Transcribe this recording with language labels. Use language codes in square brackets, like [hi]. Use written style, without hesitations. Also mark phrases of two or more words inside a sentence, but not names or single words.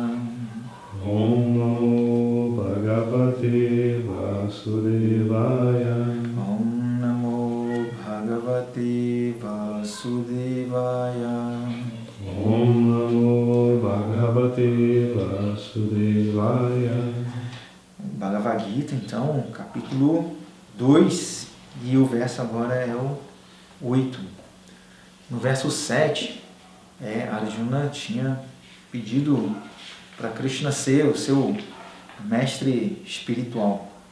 [sa] ॐ नमो भगवते वासुदेवाय. ॐ नमो भगवते वासुदेवाय. ॐ नमो भगवते वासुदेवाय. [pt] Bhagavad Gita, então, capítulo 2, e o verso agora é o 8. No verso 7, Arjuna tinha pedido para Krishna ser o seu mestre espiritual.